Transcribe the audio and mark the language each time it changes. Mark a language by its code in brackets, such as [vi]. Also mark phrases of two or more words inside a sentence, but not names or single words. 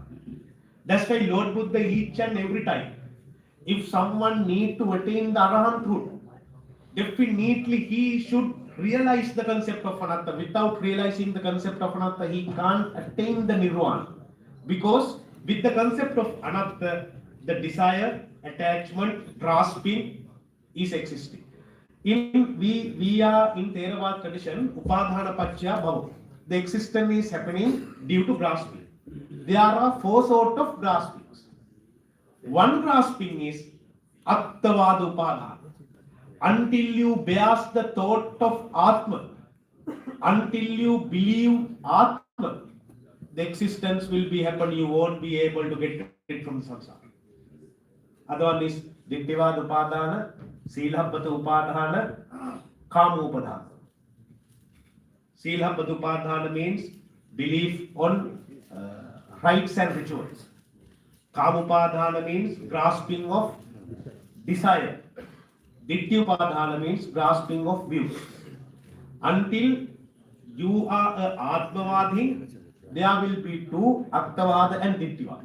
[en] That's why Lord Buddha each and every time, if someone need to attain the arahanthood, definitely he should realize the concept of anatta. Without realizing the concept of anatta, he can't attain the nirvana. Because with the concept of anatta, the desire, attachment, grasping is existing. We are in Theravada tradition, [pi] upadhana pachya bhava. [en] The existence is happening due to grasping. There are four sorts of graspings. One grasping is [pi] attavada upadhana. [en] Until you bears the thought of Atma, until you believe Atma, the existence will be happen. You won't be able to get rid from the samsara. Other one is [pi] dittivada upadhana, silhabhata upadhana, kama upadhana. Silhabhata upadhana [en] means belief on rites and rituals. [pi] Kama upadhana [en] means grasping of desire. Dittyupadhana means grasping of view. Until you are a Atmavadhi, there will be two, Attavada and Dittyavada.